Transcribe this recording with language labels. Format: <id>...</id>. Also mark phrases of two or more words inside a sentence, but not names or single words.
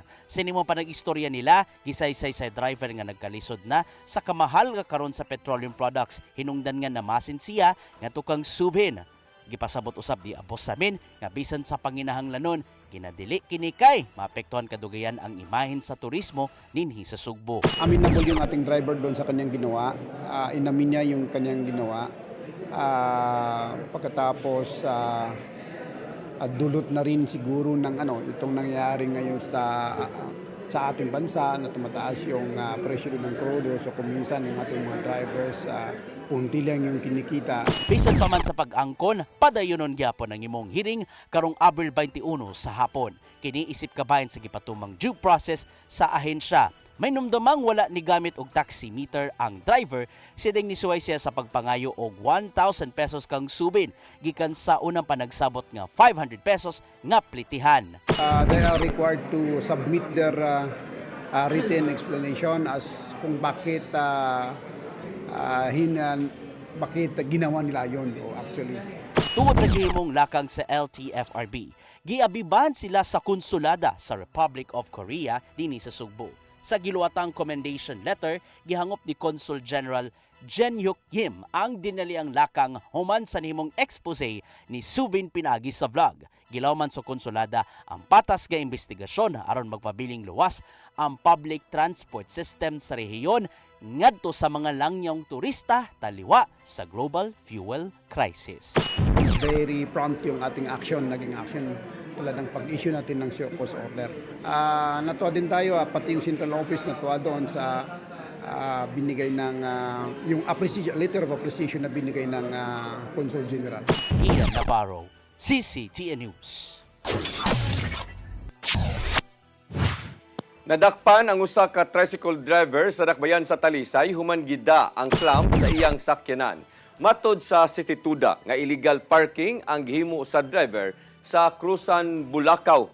<ceb>Sinimo pa nag-istorya nila gisaysay sa driver nga nagkalisod na sa kamahal nga karon sa petroleum products hinungdan nga namasin siya ngadto kang Subin. Gipasabot usab di Abusamin nga bisan sa panginahanglanon ginadili kini kay maapektuhan kadugayan ang imahen sa turismo ninhi sa Sugbo.</ceb> <tl>Amenable yung ating driver doon sa kanyang ginawa. Inamin niya yung kanyang ginawa. Pagkatapos dulot na rin siguro ng itong nangyari ngayon sa ating bansa na tumataas yung presyo ng crudo. So kuminsan yung ating mga drivers punti lang yung kinikita.</tl> <ceb>Bisan pa man sa pag-angkon, padayonon gyapon ang imong hearing karong Abril 21 sa hapon. Kini isip kabahin sa gipatumang</ceb> <en>due process</en> <ceb>sa ahensya. May numdumang wala ni gamit og taximeter ang driver, sideng nisuway siya sa pagpangayo og 1,000 pesos kang subin gikan sa unang panagsabot nga 500 pesos nga plitihan.</ceb> <en>They are required to submit their written explanation as</en> <tl>kung bakit bakit ginawa nila yon</tl> <en>actually.</en> <ceb>Tungod sa gihimong lakang sa LTFRB, giabiban sila sa konsulada sa Republic of Korea dinhi sa Sugbo. Sa giluwatang</ceb> <en>commendation letter,</en> <ceb>gihangop ni Consul General Jenhyuk Kim ang dinaliang lakang human sa nimong expose ni Subin Pinagi sa vlog. Gilaw man sa konsulada ang patas nga investigasyon aron magpabiling luwas ang</ceb> <en>public transport system</en> <ceb>sa rehiyon ngadto sa mga langyong turista taliwa sa</ceb> <en>global fuel crisis. Very prompt</en> <tl>yung ating action, naging action tulad ng pag-issue natin ng</tl> <en>show cause order.</en> <tl>Natuwa din tayo, pati yung Central Office natuwa doon sa binigay ng yung</tl> <en>letter of appreciation</en> <tl>na binigay ng Consul General. Ian Navarro, CCTN News.</tl> <ceb>Nadakpan ang usa ka tricycle driver sa dakbayan sa Talisay human gida ang clamp sa iyang sakyanan. Matod sa Situda nga illegal parking ang gihimo sa driver sa Krusan, Bulacau.</ceb>